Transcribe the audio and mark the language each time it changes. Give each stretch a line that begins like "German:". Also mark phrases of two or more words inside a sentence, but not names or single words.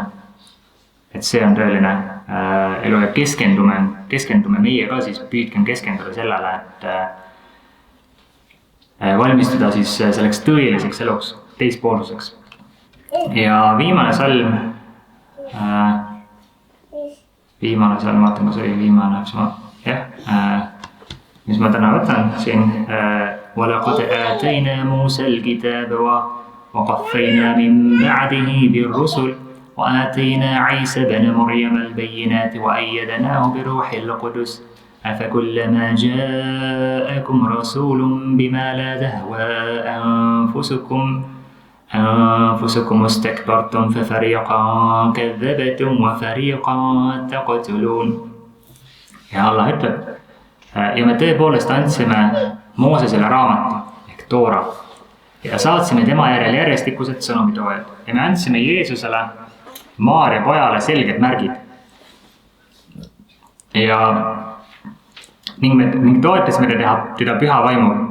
Estonian: Et see on tõeline elu ja keskendume meie ka siis, püüdkem keskenduda sellele, et valmistuda siis selleks tõeliseks eluks, teispoolsuseks. Ja viimane salm, vaatan, kas oli viimane, mis ma täna võtan siin.
Arabic: وَلَقَدْ آتَيْنَا مُوسَى الْكِتَابَ وَقَفَّيْنَا مِنْ بَعْدِهِ بِالرُّسُلِ وَآتَيْنَا عِيسَى بْنَ مَرْيَمَ الْبَيِّنَاتِ وَأَيَّدْنَاهُ بِرُوحِ الْقُدُسِ أَفَكُلَّمَا جَاءَكُمْ رَسُولٌ بِمَا لَا تَهْوَى أنفسكم استكبرتم ففريقا كذبتم وفريقا تقتلون.
Estonian: Ja Allah ütleb, ja me tõepoolest andsime Moosesele raamatu ehk Toora ja saatsime tema järel järjestikused sõnumitoojad ja me andsime Jeesusele, Maarja pojale selged märgid. Ja ning toetasime teda püha vaimu.